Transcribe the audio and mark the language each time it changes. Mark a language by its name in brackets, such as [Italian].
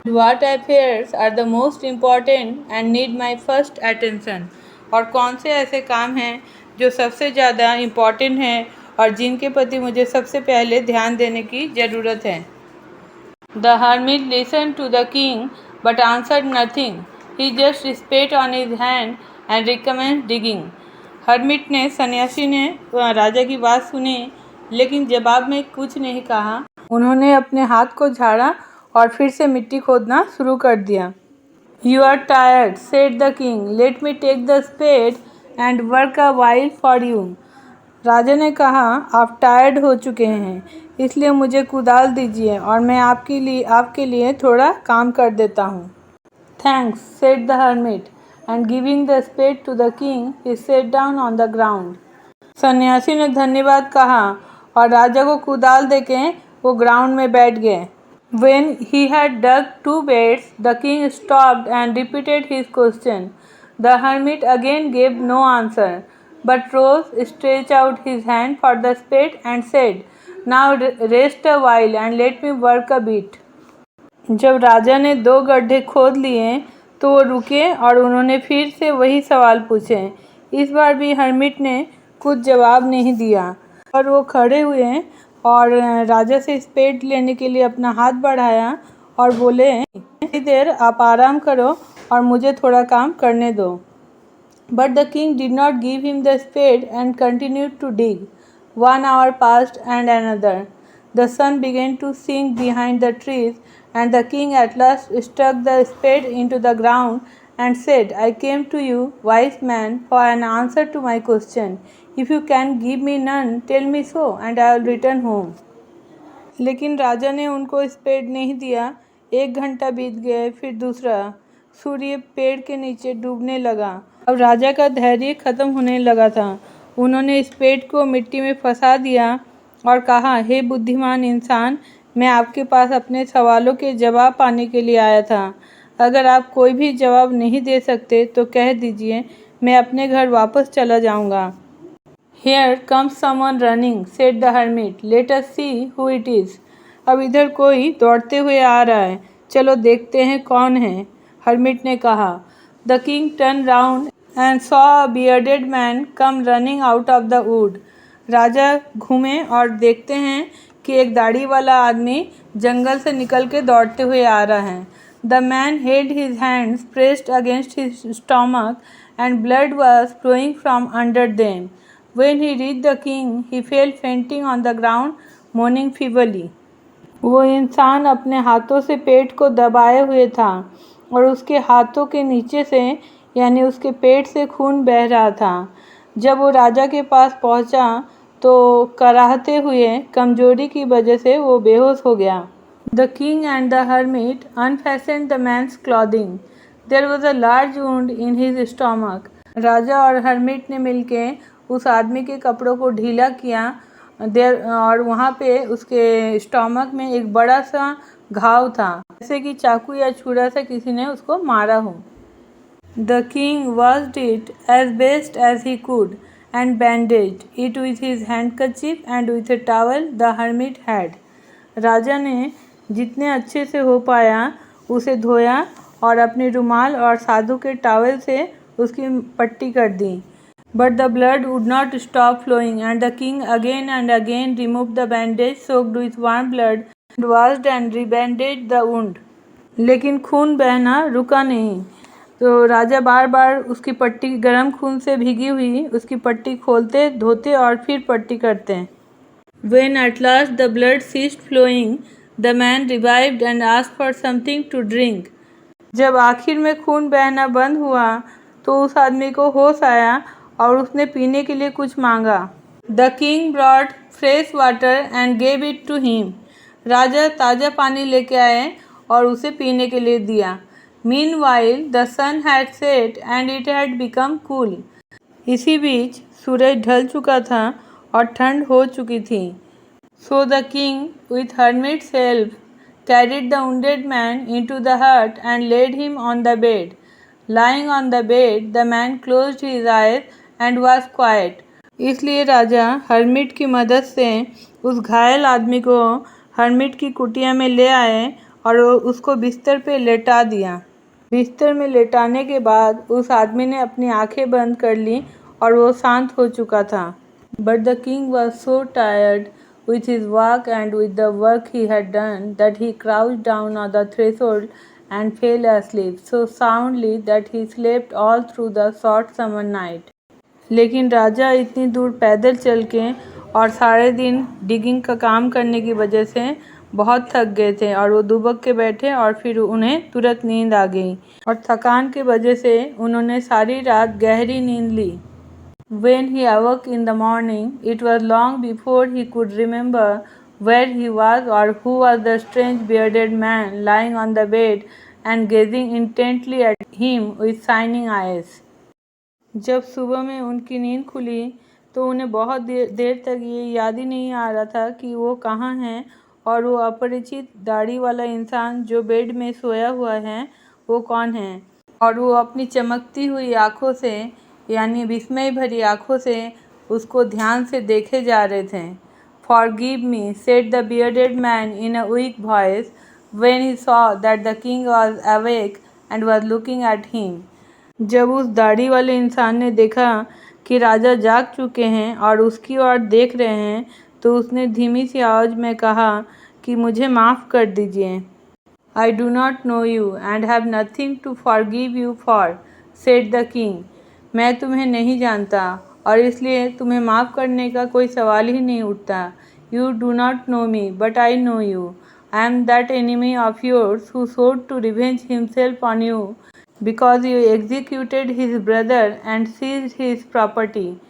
[English] What affairs are the most important and need my first attention? [Hindi] और कौन से ऐसे काम हैं जो सबसे ज़्यादा इम्पॉर्टेंट हैं और जिनके प्रति मुझे सबसे पहले ध्यान देने की ज़रूरत है। [English] The hermit listened to the king but answered nothing. He just spat on his hand and recommenced digging. [Hindi] Hermit ने सन्यासी ने राजा की बात सुनी लेकिन जवाब में कुछ नहीं कहा। उन्होंने अपने हाथ को झाड़ा और फिर से मिट्टी खोदना शुरू कर दिया। [English] You are tired, said the king. Let me take the spade and work a while for you. [Hindi] राजा ने कहा, आप टायर्ड हो चुके हैं, इसलिए मुझे कुदाल दीजिए और मैं आपके लिए थोड़ा काम कर देता हूँ। [English] Thanks, said the hermit, and giving the spade to the king, he sat down on the ground. [Hindi] सन्यासी ने धन्यवाद कहा और राजा को कुदाल देके वो ग्राउंड में बैठ गए। [English] When he had dug 2 beds, the king stopped and repeated his question. The hermit again gave no answer, but rose, stretched out his hand for the spade and said, Now rest a while and let me work a bit. [Hindi] जब राजा ने 2 गड्ढे खोद लिए तो वो रुके और उन्होंने फिर से वही सवाल पूछे। इस बार भी हर्मिट ने कुछ जवाब नहीं दिया और वो खड़े हुए और राजा से स्पेड लेने के लिए अपना हाथ बढ़ाया और बोले, थोड़ी देर आप आराम करो और मुझे थोड़ा काम करने दो। [English] But the king did not give him the spade and continued to dig. 1 hour passed and another. The sun began to sink behind the trees and the king at last stuck the spade into the ground and said, I came to you, wise man, for an answer to my question. If you can give me none, tell me so and I will return home. [Hindi] लेकिन राजा ने उनको spade नहीं दिया। 1 घंटा बीत गए, फिर दूसरा। सूर्य पेड़ के नीचे डूबने लगा। अब राजा का धैर्य खत्म होने लगा था। उन्होंने स्पेड को मिट्टी में फंसा दिया और कहा, हे बुद्धिमान इंसान, मैं आपके पास अपने सवालों के जवाब पाने के लिए आया था। अगर आप कोई भी जवाब नहीं दे सकते तो कह दीजिए, मैं अपने घर वापस चला जाऊंगा। [English] Here comes someone running, said the hermit. Let us see who it is. [Hindi] अब इधर कोई दौड़ते हुए आ रहा है, चलो देखते हैं कौन है, हर्मिट ने कहा। [English] The king turned round and saw a bearded man come running out of the wood. [Hindi] राजा घूमे और देखते हैं कि एक दाढ़ी वाला आदमी जंगल से निकल के दौड़ते हुए आ रहा है। [English] The man held his hands pressed against his stomach and blood was flowing from under them. When he reached the king, he fell fainting on the ground, moaning feebly. [Hindi] वो इंसान अपने हाथों से पेट को दबाए हुए था और उसके हाथों के नीचे से यानी उसके पेट से खून बह रहा था। जब वो राजा के पास पहुंचा तो कराहते हुए कमजोरी की वजह से वो बेहोश हो गया। [English] The king and the hermit unfastened the man's clothing. There was a large wound in his stomach. [Hindi] राजा और हर्मिट ने मिलके उस आदमी के कपड़ों को ढीला किया और वहाँ पे उसके स्टोमक में एक बड़ा सा घाव था, जैसे कि चाकू या छुरा से किसी ने उसको मारा हो। [English] The king washed it as best as he could and bandaged it with his handkerchief and with a towel the hermit had. [Hindi] राजा ने जितने अच्छे से हो पाया उसे धोया और अपने रुमाल और साधु के टॉवल से उसकी पट्टी कर दी। [English] But the blood would not stop flowing and the king again and again removed the bandage soaked with warm blood washed and rebandaged the wound. [Hindi] लेकिन खून बहना रुका नहीं, तो राजा बार बार उसकी पट्टी गर्म खून से भीगी हुई उसकी पट्टी खोलते, धोते और फिर पट्टी करते। [English] When at last the blood ceased flowing, the man revived and asked for something to drink. [Hindi] जब आखिर में खून बहना बंद हुआ तो उस आदमी को होश आया और उसने पीने के लिए कुछ मांगा। [English] The king brought fresh water and gave it to him. [Hindi] राजा ताज़ा पानी लेके आए और उसे पीने के लिए दिया। [English] Meanwhile the sun had set and it had become cool. [Hindi] इसी बीच सूरज ढल चुका था और ठंड हो चुकी थी। [English] So the king, with hermit's help, carried the wounded man into the hut and laid him on the bed. Lying on the bed, the man closed his eyes and was quiet. [Hindi] इसलिए राजा hermit की मदद से उस घायल आदमी को hermit की कुटिया में ले आए और उसको बिस्तर पे लेटा दिया। बिस्तर में लेटाने के बाद उस आदमी ने अपनी आंखें बंद कर ली और वो शांत हो चुका था। [English] But the king was so tired with his work and with the work he had done that he crouched down on the threshold and fell asleep so soundly that he slept all through the short summer night. [Hindi] लेकिन राजा इतनी दूर पैदल चल के और सारे दिन digging का काम करने की वजह से बहुत थक गए थे और वो दुबक के बैठे और फिर उन्हें तुरंत नींद आ गई और थकान की वजह से उन्होंने सारी रात गहरी नींद ली। [English] When he awoke in the morning, it was long before he could remember where he was or who was the strange bearded man lying on the bed and gazing intently at him with shining eyes. [Hindi] जब सुबह में उनकी नींद खुली तो उन्हें बहुत देर तक ये याद ही नहीं आ रहा था कि वो कहाँ हैं और वो अपरिचित दाढ़ी वाला इंसान जो बेड में सोया हुआ है वो कौन है, और वो अपनी चमकती हुई आँखों से यानी विस्मय भरी आँखों से उसको ध्यान से देखे जा रहे थे। [English] Forgive me, said the bearded man in a weak voice when he saw that the king was awake and was looking at him. [Hindi] जब उस दाढ़ी वाले इंसान ने देखा कि राजा जाग चुके हैं और उसकी ओर देख रहे हैं तो उसने धीमी सी आवाज़ में कहा कि मुझे माफ़ कर दीजिए। [English] I do not know you and have nothing to forgive you for, said the king. [Hindi] मैं तुम्हें नहीं जानता और इसलिए तुम्हें माफ़ करने का कोई सवाल ही नहीं उठता। [English] You do not know me, but I know you. I am that enemy of yours who sought to revenge himself on you because you executed his brother and seized his property.